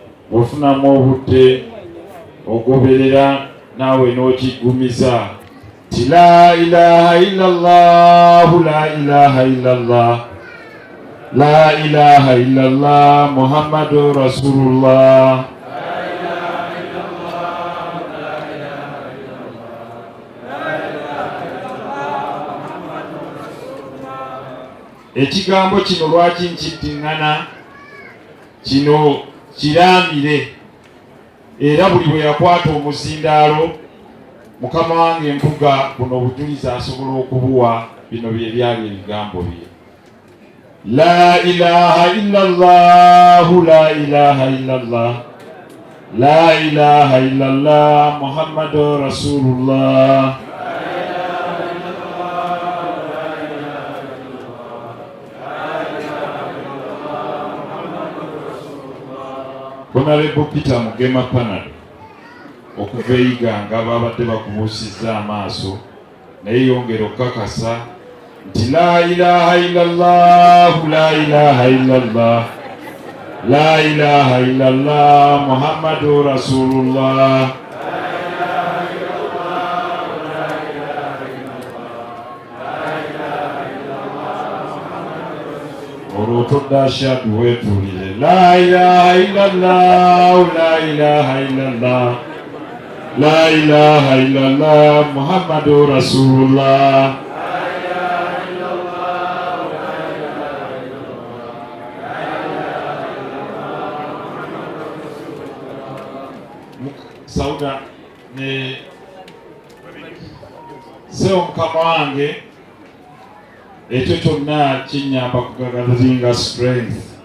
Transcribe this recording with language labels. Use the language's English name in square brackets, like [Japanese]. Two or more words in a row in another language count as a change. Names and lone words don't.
[Ganda] ofunamu obudde ogoberera naawe n'okigumiza ti [Arabic] لا إله إلا الله لا إله إلا الله لا إله إلا الله محمد رسول الله. [Ganda] Ekigambo kino lwaki nkiddiŋŋana kino kiramire era buli bwe yakwata omuzindaalo mukama wange empuga buno obujulizi asobola okubuwa bino bye byali ebigambo bye [Arabic] لا إله إلا الله لا إله إلا الله لا إله إلا الله محمد رسول الله. [Ganda] Honorable Peter Mugema Panado okuva eyiga nga babadde bakubuusizza amaaso naye yongera okukakasa nti [Arabic] لا إله إلا الله لا إله إلا الله لا إله إلا الله محمد رسول الله. [Ganda] Olwotodashadu wetuulire [Arabic] لا إله إلا الله لا إله إلا الله لا إله إلا الله محمد رسول الله. [Ganda] Sauda ne seo mukama wange ekyo kyonna kinyamba kugagazinga strength.